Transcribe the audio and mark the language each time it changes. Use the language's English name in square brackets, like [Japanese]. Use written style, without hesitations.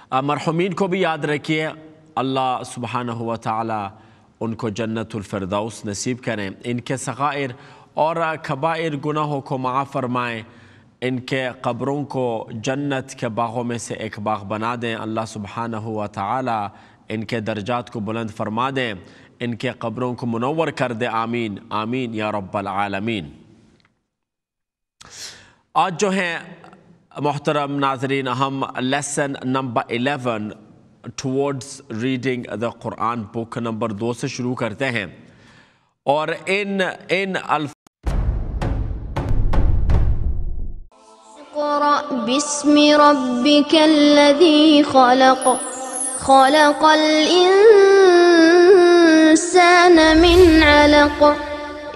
[Urdu] مرحومین کو بھی یاد رکھیے. اللہ سبحانہ و تعالی ان کو جنت الفردوس نصیب کریں. ان کے صغائر اور کبائر گناہوں کو معاف فرمائیں. ان کے قبروں کو جنت کے باغوں میں سے ایک باغ بنا دیں. اللہ سبحانہ و تعالی ان کے درجات کو بلند فرما دیں. ان کے قبروں کو منور کر دے. آمین آمین یا رب العالمین. آج جو ہیں محترم ناظرین ہم lesson number 11 towards reading the Quran book number 2 سے شروع کرتے ہیں. اور ان [Arabic] اقرأ باسم ربك الذي خلق خلق الإنسان من علق